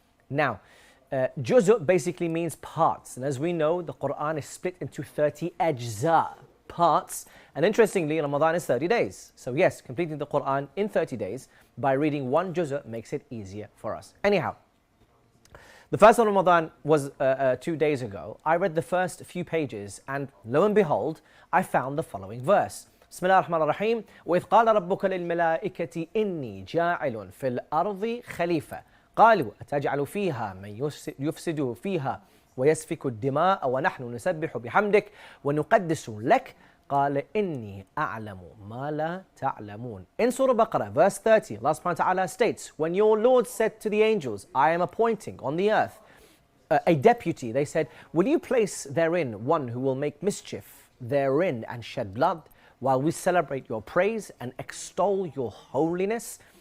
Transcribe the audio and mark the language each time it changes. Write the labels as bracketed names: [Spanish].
[English] Now, juz' basically means parts, and as we know, the Quran is split into 30 ajza, parts, and interestingly, Ramadan is 30 days. So yes, completing the Quran in 30 days by reading one juz' makes it easier for us. Anyhow, the first of Ramadan was 2 days ago. I read the first few pages, and lo and behold, I found the following verse. [Arabic] بسم الله الرحمن الرحيم وإذ قال ربك للملائكة إني جاعل في الأرض خليفة قالوا أتجعل فيها من يفسد فيها ويسفك الدماء ونحن نسبح بحمدك ونقدس لك قال إني أعلم ما لا تعلمون. [English] In Surah Baqarah, verse 30, Allah subhanahu wa ta'ala states, when your Lord said to the angels, I am appointing on the earth a deputy, they said, will you place therein one who will make mischief therein and shed blood, while we celebrate your praise and extol your holiness?